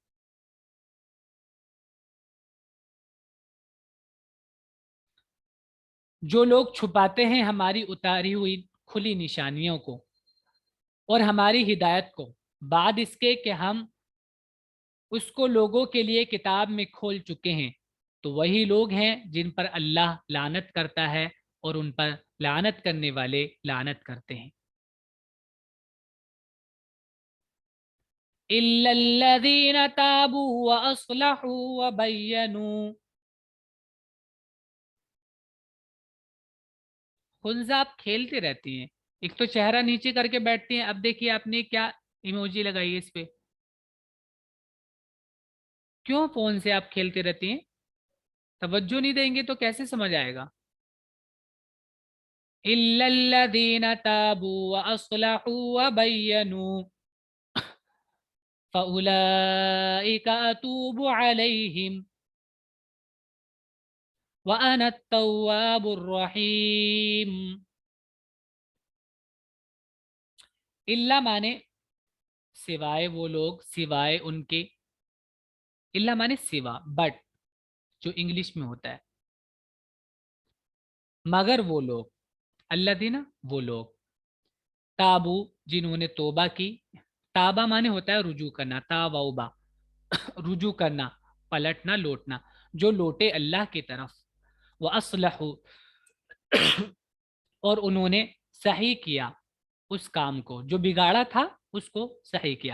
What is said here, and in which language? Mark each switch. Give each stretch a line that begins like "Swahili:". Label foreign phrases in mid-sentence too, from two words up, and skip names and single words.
Hindi: जो लोग छुपाते हैं हमारी उतारी हुई खुली निशानियों को और हमारी हिदायत को, बाद इसके कि हम उसको लोगों के लिए किताब में खोल चुके हैं, तो वही लोग हैं जिन पर अल्लाह लानत करता है और उन पर लानत करने वाले लानत करते हैं।
Arabic: إلا الذين تابوا وأصلحوا وبينوا.
Hindi: खुंजा आप खेलते रहती हैं, एक तो चेहरा नीचे करके बैठती हैं, अब देखिए आपने क्या इमोजी लगाई है इस पे। क्यों फोन से आप खेलते रहती हैं? तवज्जो नहीं देंगे तो कैसे समझ आएगा।
Arabic: إلا الذين تابوا وأصلحوا وبينوا فأولئك أتوب عليهم وأنا التواب الرحيم.
Hindi: इल्ला माने सिवाय वो लोग, सिवाय उनके, इल्ला माने सिवा, बट जो इंग्लिश में होता है, मगर वो लोग, अल्लदीना वो लोग, ताबू जिन्होंने तोबा की, ताबा माने होता है रुजू करना, तावबा रुजू करना, पलटना, लौटना, जो लौटे अल्लाह की तरफ,
Arabic: وأصلحوا
Hindi: और उन्होंने सही किया उस काम को, जो बिगाड़ा था उसको सही किया।